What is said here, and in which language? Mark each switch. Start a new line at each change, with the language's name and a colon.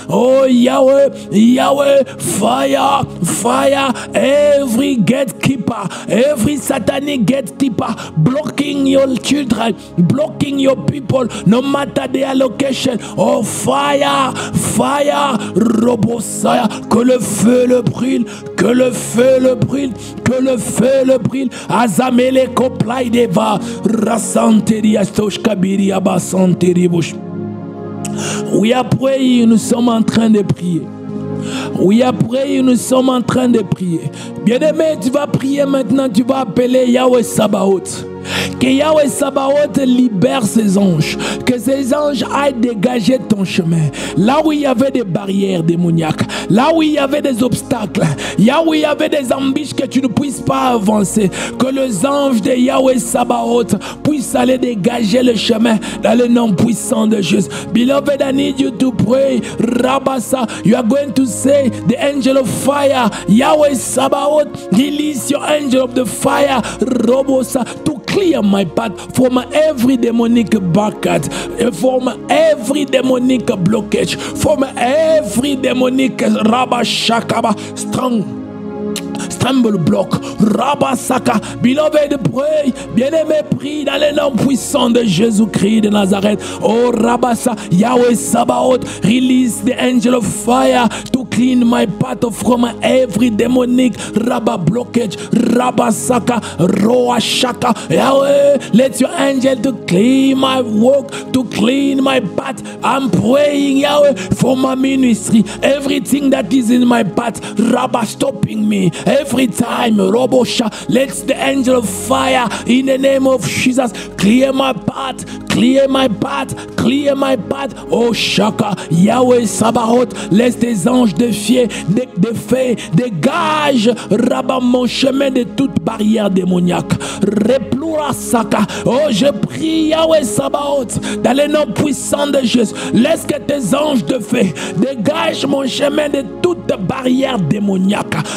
English: Oh Yahweh, Yahweh, fire, fire, every gatekeeper, every satanic gatekeeper, blocking your children, blocking your people, no matter their location. Oh fire, fire,
French: robosaya, que le feu le brûle, que le feu le brûle, que le feu le brûle. Azamele koplai deva, rasanteri astosh kabiri abasanteri bush. Oui, après, nous sommes en train de prier. Oui, après, nous sommes en train de prier. Bien-aimé, tu vas prier maintenant, tu vas appeler Yahweh Sabaoth. Que Yahweh Sabaoth libère ses anges. Que ces anges aillent dégager ton chemin. Là où il y avait des barrières démoniaques. Là où il y avait des obstacles. Là où il y avait des embûches que tu ne puisses pas avancer. Que les anges de Yahweh Sabaoth puissent aller dégager le chemin dans le nom puissant de Jésus.
English: Beloved, I need you to pray. Rabasa, you are going to say the angel of fire. Yahweh Sabaoth, release your angel of the fire. Robosa, to clear my path from every demonic bucket, from every demonic blockage, from every demonic rabashakaba strong.
French: Tremble bloc, Rabasaka,
English: beloved pray,
French: bien-aimé prie dans le nom puissant de Jésus-Christ de Nazareth.
English: Oh Rabasa, Yahweh Sabaoth, release the angel of fire to clean my path from every demonic Rabba blockage, Rabasaka, Roashaka. Yahweh, let your angel to clean my work, to clean my path. I'm praying, Yahweh, for my ministry, everything that is in my path, Rabba stopping me. Every time, Robosha, let the angel of fire in the name of Jesus clear my path, clear my path, clear my path.
French: Oh Shaka, Yahweh Sabaoth, laisse tes anges de feu, dégage, rabat mon chemin de toute barrière démoniaque. Reploura Saka. Oh, je prie, Yahweh Sabaoth, dans le nom puissant de Jésus, laisse que tes anges de feu dégagent mon chemin de toute barrière démoniaque.